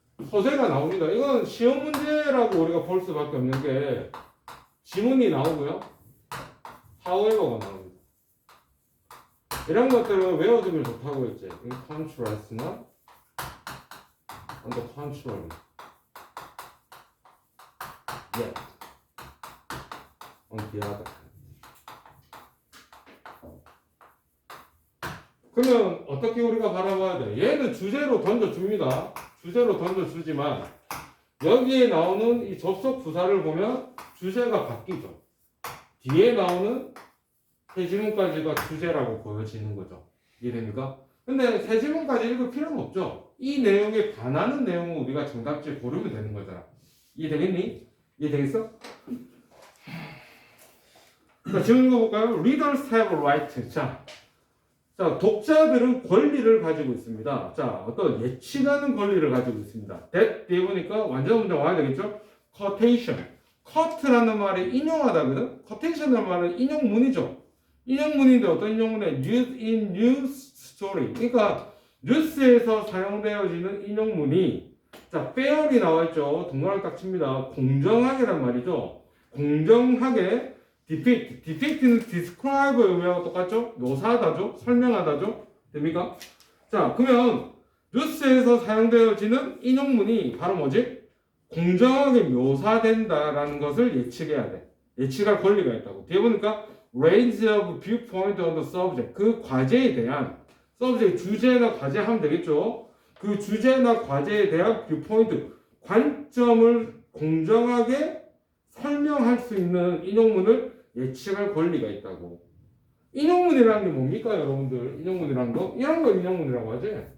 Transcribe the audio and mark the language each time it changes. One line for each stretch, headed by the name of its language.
Korean: 소재가 나옵니다. 이건 시험 문제라고 우리가 볼 수밖에 없는 게 지문이 나오고요. however가 나옵니다. 이런 것들은 외워두면 좋다고 했지.
English: in contrast나 on the contrary. yet on the other.
Korean: 그러면 어떻게 우리가 바라봐야 돼? 얘는 주제로 던져줍니다. 주제로 던져주지만 여기에 나오는 이 접속 부사를 보면 주제가 바뀌죠. 뒤에 나오는 세 지문까지가 주제라고 보여지는 거죠. 이해됩니까? 근데 세 지문까지 읽을 필요는 없죠. 이 내용에 반하는 내용을 우리가 정답지에 고르면 되는 거잖아. 이해되겠니? 이해되겠어? 자, 질문 읽어볼까요?
English: Readers have a right.
Korean: 자, 독자들은 권리를 가지고 있습니다. 자, 어떤 예측하는 권리를 가지고 있습니다. that 뒤에 보니까 완전 문장 와야 되겠죠?
English: quotation.
Korean: quote라는 말이 인용하다거든? quotation이라는 말은 인용문이죠. 인용문인데 어떤 인용문에
English: used in news story.
Korean: 그러니까 뉴스에서 사용되어지는 인용문이 자, fair이 나와 있죠. 동그라미 딱 칩니다. 공정하게란 말이죠. 공정하게 depict는 describe 의미하고 똑같죠? 묘사하다죠? 설명하다죠? 됩니까? 자, 그러면 뉴스에서 사용되어지는 인용문이 바로 뭐지? 공정하게 묘사된다라는 것을 예측해야 돼. 예측할 권리가 있다고. 뒤에 보니까
English: range of viewpoint on the subject.
Korean: 그 과제에 대한 subject 주제나 과제 하면 되겠죠. 그 주제나 과제에 대한 viewpoint 관점을 공정하게 설명할 수 있는 인용문을 예측할 권리가 있다고. 인용문이라는 게 뭡니까, 여러분들? 인용문이라는 거? 이런 걸 인용문이라고 하지?